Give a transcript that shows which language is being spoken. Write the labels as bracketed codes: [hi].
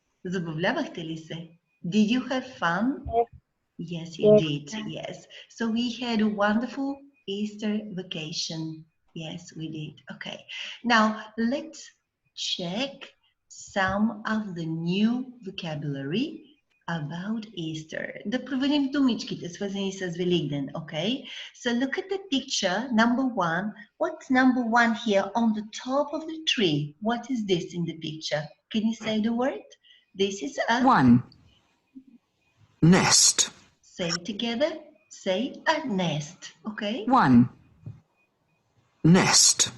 [bg] Забавлявахте ли се? [en] Did you have fun? Yes, you did. Yes. So we had a wonderful Easter vacation. Yes, we did. Okay. Now let's check some of the new vocabulary about Easter. [bg] Да проверим думичките, свързани с Великден. [en] Okay. So look at the picture. Number one. What's number one here on the top of the tree? What is this in the picture? Can you say the word? This is a... One. Nest. Say together. Say a nest. Okay? One. Nest.